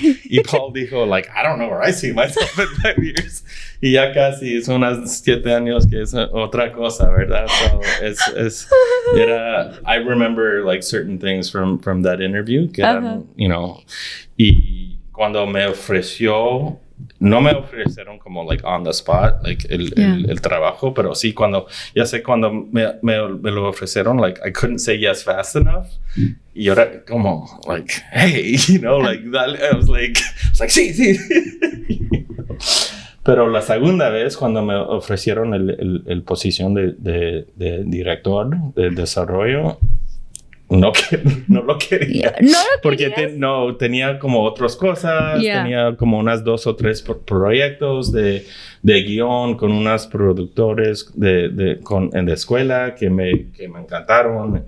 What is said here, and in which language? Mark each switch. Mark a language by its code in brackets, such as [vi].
[es] Y Paul dijo, [en] like, I don't know where I see myself in 5 years. [es] Y ya casi es unos 7 años que es otra cosa, ¿verdad? [en] So I remember like certain things from that interview [es] que eran, y cuando me ofreció, no me ofrecieron como [en] like on the spot, like [es] el trabajo, pero sí cuando me lo ofrecieron, [en] like I couldn't say yes fast enough. [es] Y ahora como [en] like, hey, like that, I was like sí. [es] Pero la segunda vez, cuando me ofrecieron el posición de director de desarrollo, no lo quería. ¿No lo porque querías? tenía como otras cosas. Tenía como unas 2 o 3 proyectos de guión con unos productores de escuela que me encantaron.